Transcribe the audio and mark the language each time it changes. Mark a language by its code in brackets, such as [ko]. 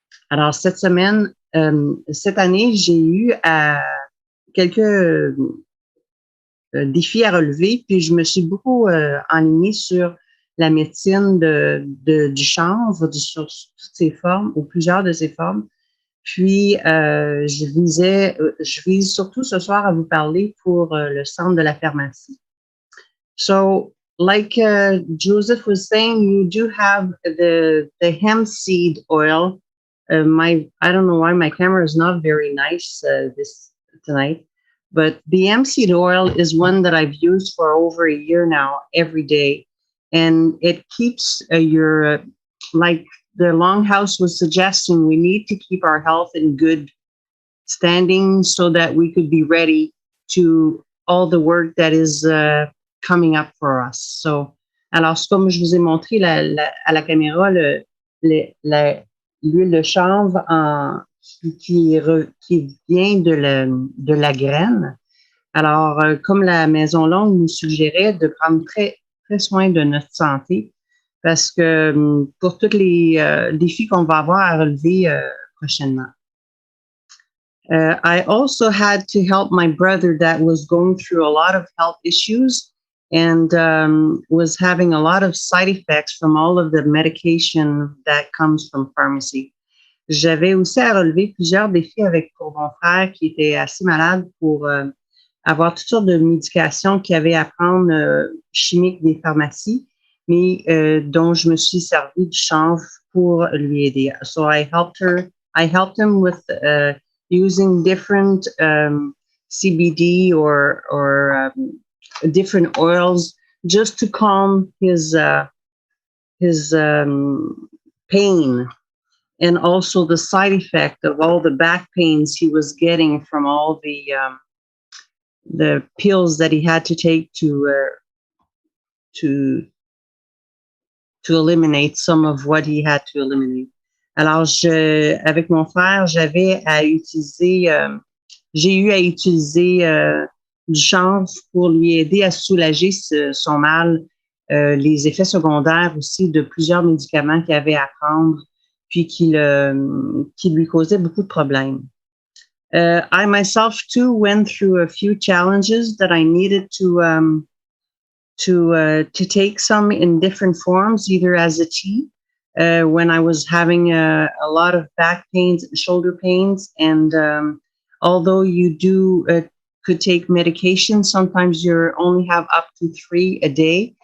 [fr] Alors cette année, j'ai eu quelques défis à relever, puis je me suis beaucoup enlignée sur la médecine du chanvre, sur toutes ses formes, ou plusieurs de ses formes. Puis, je vise surtout ce soir à vous parler pour le centre de la pharmacie. [en] So, like Joseph was saying, you do have the hemp seed oil. I don't know why my camera is not very nice tonight, But the hemp seed oil is one that I've used for over a year now, every day. And it keeps your, like the Longhouse was suggesting, we need to keep our health in good standing so that we could be ready to all the work that is coming up for us. [fr] So, alors, comme je vous ai montré à la caméra, l'huile de chanvre qui vient de la graine. Alors, comme la Maison longue nous suggérait de prendre très, très soin de notre santé, parce que pour tous les défis qu'on va avoir à relever prochainement. [en] I also had to help my brother that was going through a lot of health issues and was having a lot of side effects from all of the medication that comes from pharmacy. [fr] J'avais aussi à relever plusieurs défis pour mon frère qui était assez malade pour avoir toutes sortes de médications qu'il avait à prendre chimiques des pharmacies, mais dont je me suis servi du chanvre pour lui aider. [en] So I helped him with using different CBD or different oils just to calm his pain, and also the side effect of all the back pains he was getting from all the pills that he had to take to eliminate some of what he had to eliminate. [fr] Alors, avec mon frère, j'ai eu à utiliser du chanvre pour lui aider à soulager son mal, les effets secondaires aussi de plusieurs médicaments qu'il avait à prendre, puis qui lui causaient beaucoup de problèmes. [en] I myself too went through a few challenges that I needed to take some in different forms, either as a tea, when I was having a lot of back pains and shoulder pains. And although you could take medication, sometimes you only have up to 3 a day.